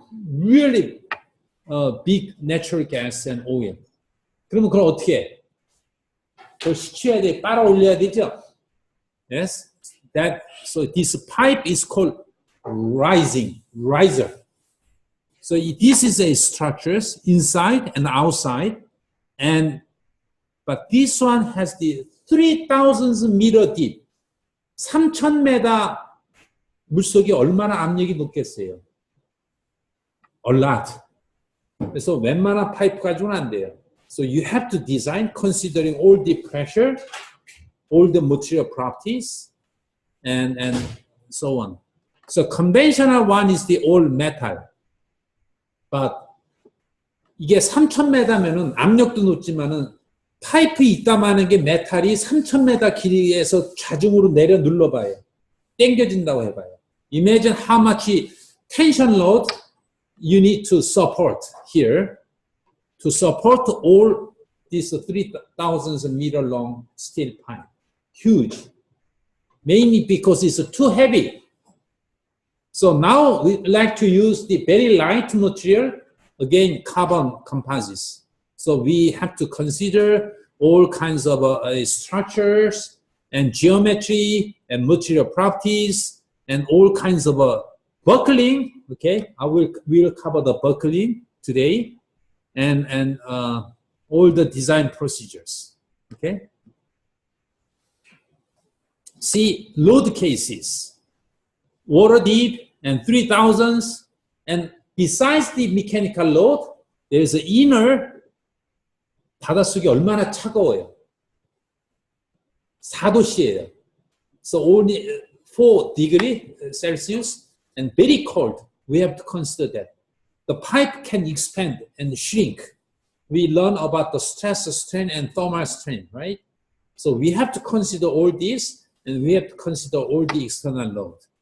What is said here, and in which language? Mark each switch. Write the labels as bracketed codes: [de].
[en] Really big natural gas and oil. [ko] 그러면 그걸 어떻게 해? 그걸 시켜야 돼, 빨아 올려야 되죠? [en] Yes. So this pipe is called riser. So this is a structures inside and outside, but this one has the 3,000 meter deep. [ko] 3,000m 물속이 얼마나 압력이 높겠어요? [en] A lot. [ko] 그래서 웬만한 파이프 가지고는 안 돼요. [en] So you have to design considering all the pressure, all the material properties, and so on. So conventional one is the all metal. But [ko] 이게 3,000m면은 압력도 높지만은 파이프 있다마는 게 메탈이 3,000m 길이에서 좌중으로 내려 눌러봐요. 당겨진다고 해봐요. [en] Imagine how much tension load you need to support here to support all this 3,000 meter long steel pipe. Huge. Mainly because it's too heavy. So now we like to use the very light material, again, carbon composites. So we have to consider all kinds of structures and geometry and material properties and all kinds of buckling. Okay, we'll cover the buckling today and all the design procedures. Okay. See, load cases, water deep and 3,000s, and besides the mechanical load, there's an inner. [ko] 바닷속이 얼마나 차가워요. 4도씨예요. [en] So only 4 degrees Celsius and very cold. We have to consider that. The pipe can expand and shrink. We learn about the stress strain and thermal strain, right? So we have to consider all this, and we have to consider all the external load.